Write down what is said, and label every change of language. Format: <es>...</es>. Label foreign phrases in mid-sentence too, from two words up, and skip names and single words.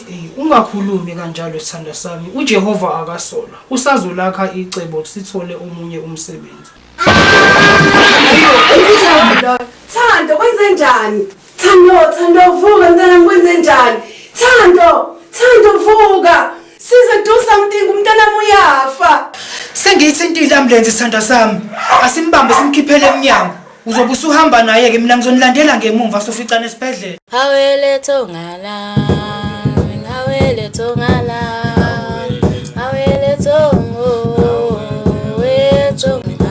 <zu>Ungakhulumi kanjalo sithandwa sami. uJehova akasola. Usazolakha icebo sithole omunye umsebenzi. Thando kwenze njani? Thando vuka mntana kwenze njani? Thando vuka. Size</zu> <en>do something</en> <zu>umntana uyafa. Sengiyithintile ambulance sithandwa sami. Asimbambe simkhiphele emnyango. Uzobe usuhamba naye ke mina ngizonilandela ngemuva soficana esibhedlela. Awele tongala, awele tongala, awele tongo, we tongo.</zu>